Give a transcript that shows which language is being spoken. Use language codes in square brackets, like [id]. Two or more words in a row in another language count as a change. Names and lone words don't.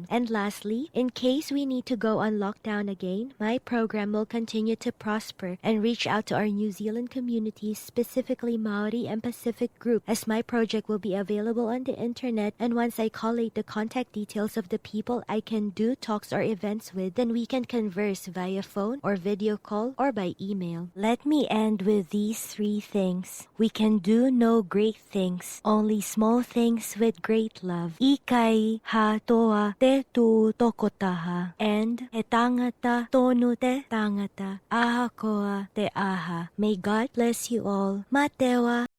[en] And lastly, in case we need to go on lockdown again, my program will continue to prosper and reach out to our New Zealand communities, specifically Maori and Pacific group, as my project will be available on the internet, and once I collate the contact details of the people I can do talks or events with, then we can converse via phone or video call or by email. Let me end with these 3 things. We can do no great things, only small things with great love. [to] Ikai ha toa te tu tokotaha, [mi] and he tangata tonu te tangata, aha koa te aha. [en] May God bless you all. Matewa.